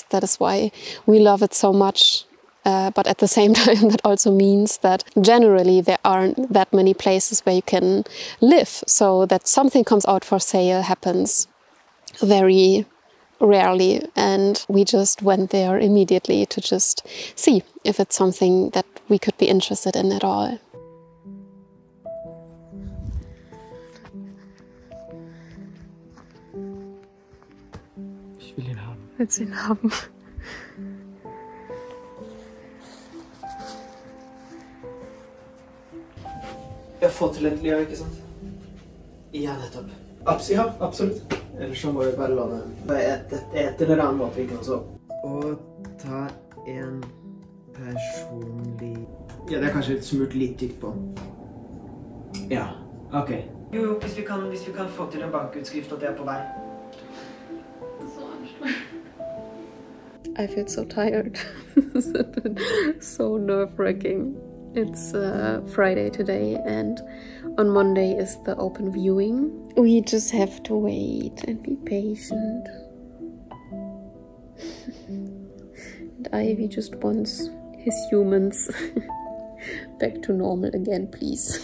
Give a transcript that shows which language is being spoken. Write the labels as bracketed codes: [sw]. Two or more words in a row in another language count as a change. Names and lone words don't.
[en] That is why we love it so much. But at the same time, that also means that generally there aren't that many places where you can live. So that something comes out for sale happens very rarely. And we just went there immediately to just see if it's something that we could be interested in at all. [de] Ich will ihn haben. Willst du ihn haben? [no] Jeg får til et liv, ikke sant? Ja, nettopp. Ja, absolutt. Ellers så må vi bare la det et eller annen måte, ikke sant? Og ta en personlig... Ja, det er kanskje smurt litt tykt på. Ja, ok. Jo, hvis vi kan få til en bankutskrift at det er på vei. [en] I feel so tired. It's been so nerve-wracking. It's Friday today and on Monday is the open viewing. We just have to wait and be patient. And Ivy just wants his humans back to normal again, please.